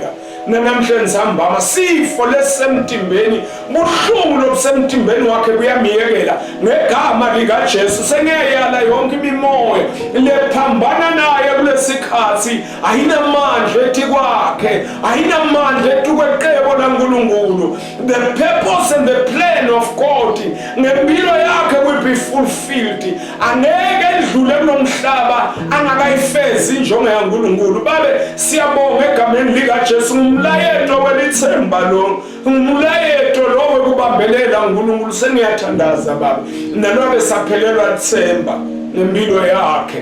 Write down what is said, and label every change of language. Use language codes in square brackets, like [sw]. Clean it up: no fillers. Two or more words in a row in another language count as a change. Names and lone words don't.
[ss] Nanamhlanje sihamba sifo lesemtimbeni, buhlungu lobusemtimbeni wakhe kuyamiyekela ngegama likaJesu. Sengiyayala yonke imimoya lephambana naye kulesikhathi, ayinamandla ethi kwakhe, ayinamandla ethi kweqebo laNkulunkulu. [en] The purpose and the plan of God [ss] ngempilo yakhe [en] will be fulfilled. [ss] Angeke edlule kulomhlaba angakayifezi injongo yaNkulunkulu. Babe siyabonga egameni likaJesu. Umlayeto welithemba lo, umlayeto lo wekubambelela uNkulunkulu sengiyathandaza baba. Nalobe saphelelwa lithemba ngempilo yakhe.